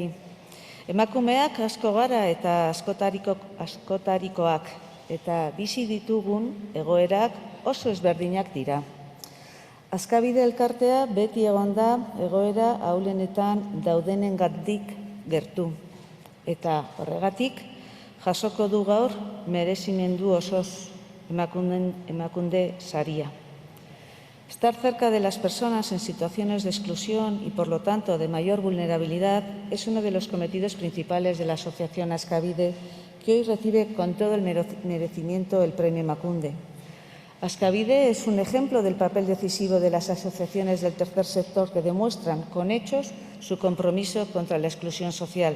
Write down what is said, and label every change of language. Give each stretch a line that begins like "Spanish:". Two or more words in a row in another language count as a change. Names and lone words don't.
Basque: Emakumeak asko gara eta askotarikoak, eta bizi ditugun egoerak oso ezberdinak dira. Askabide elkartea beti egon da egoera ahulenetan daudenengatik gertu. Eta horregatik, jasoko du gaur merezimendu osoz emakunde saria.
Spanish: Estar cerca de las personas en situaciones de exclusión y, por lo tanto, de mayor vulnerabilidad es uno de los cometidos principales de la Asociación Askabide, que hoy recibe con todo el merecimiento el Premio Emakunde. Askabide es un ejemplo del papel decisivo de las asociaciones del tercer sector que demuestran con hechos su compromiso contra la exclusión social.